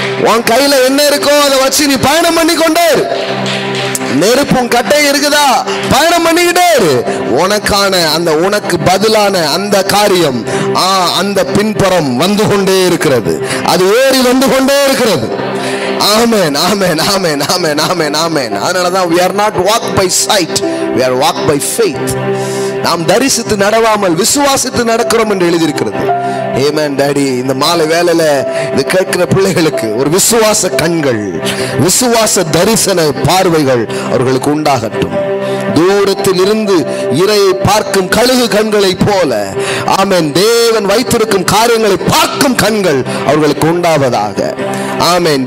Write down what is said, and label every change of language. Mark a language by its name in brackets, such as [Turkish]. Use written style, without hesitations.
[Tamil] உன் கையில என்ன இருக்கோ அதை வச்சு நீ பயணம் பண்ணி கொண்டே இரு. நெருப்பும் கட்டை இருக்குதா, பயணம் பண்ணிக்கிட்டே இரு. உனக்கான அந்த உனக்கு பதிலான அந்த காரியம் அந்த பின்புறம் வந்து கொண்டே இருக்கிறது, அது ஏறி வந்து கொண்டே இருக்கிறது. ஆமென், ஆமென், ஆமென், ஆமென், ஆமென், ஆமென். அதனாலதான் [English] we are not walk by sight, we are walk by faith. [Tamil] நாம் தரிசித்து நடவாமல் விசுவாசித்து நடக்கிறோம் என்று எழுதியிருக்கிறது. ஆமென் டாடி. இந்த மாலை வேளையில இது கேட்கிற பிள்ளைகளுக்கு ஒரு விசுவாச கண்கள், விசுவாச தரிசன பார்வைகள் அவர்களுக்கு உண்டாகட்டும். தூரத்தில் இருந்து இரையை பார்க்கும் கழுகு கண்களை போல ஆமென் தேவன் வைத்திருக்கும் காரியங்களை பார்க்கும் கண்கள் அவர்களுக்கு உண்டாவதாக. ஆமென்.